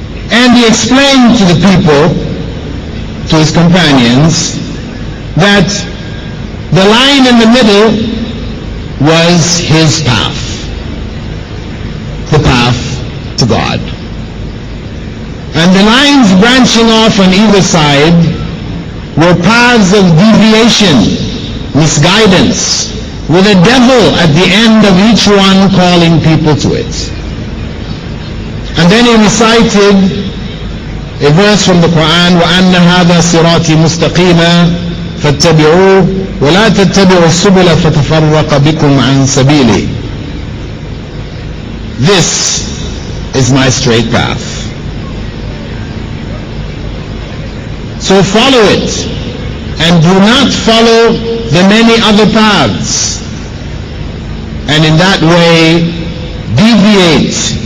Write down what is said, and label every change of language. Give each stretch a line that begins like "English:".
English: And he explained to the people, to his companions, that the line in the middle was his path, the path to God. And the lines branching off on either side were paths of deviation, misguidance, with a devil at the end of each one calling people to it. And then he recited a verse from the Quran,
Arabic: وَأَنَّ هَذَا صِرَاطِي مُسْتَقِيمًا فَاتَّبِعُوهُ وَلَا تَتَّبِعُوا السُّبُلَ فَتَفَرَّقَ بِكُمْ عَنْ سَبِيلِهِ.
English: This is my straight path. So follow it, and do not follow the many other paths, and in that way deviate.